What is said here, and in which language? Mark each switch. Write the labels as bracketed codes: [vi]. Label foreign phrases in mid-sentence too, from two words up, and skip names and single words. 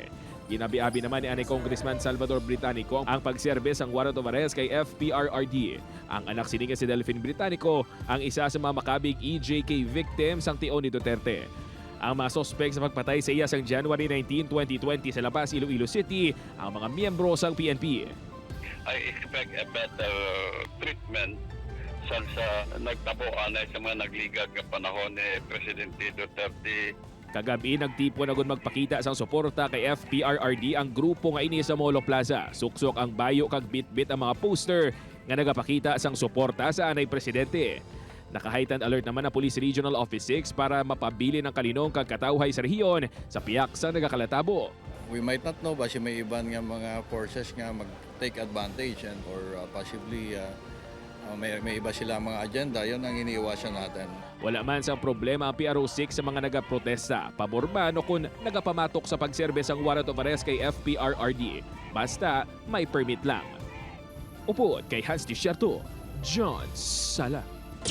[hil] Ginabi-abi naman ni anay Congressman Salvador Británico ang pagserbe sang [en] warrant of arrest [hil] kay FPRRD. Ang anak sininga si Delphine Británico ang isa sa mga makabig EJK victims sang tion ni Duterte. Ang mga sospek sa pagpatay sa iya sang January 19, 2020 sa Labas, Iloilo City, ang mga miyembro sang PNP. [en] I expect a better treatment [hil] sa nagtabuan ay sa mga nagligag na panahon ni Presidente Duterte. Kagabi nagtipon agad magpakita sang suporta kay FPRRD ang grupo nga ini sa Molo Plaza. Suksok ang bayo kag bit-bit ang mga poster nga nagapakita sang suporta sa anay Presidente. Naka-heightened alert naman ang Police Regional Office 6 para mapabili ng kalinong kag katawhay sa rehiyon sa piyak sa nagakalatabo. [en] We might not know [hil] basi may iban nga mga forces nga mag-take advantage [en] and or possibly [hil] may iba sila mga agenda, [tl] yun ang iniiwasan natin. [hil] Wala man sang problema ang PRO6 sa mga nagaprotesta, pabor man o kung nagapamatok sa pagserbe sang [en] warrant of arrest [hil] kay FPRRD. Basta may permit lang. Upod kay Hans Desierto, John Sala.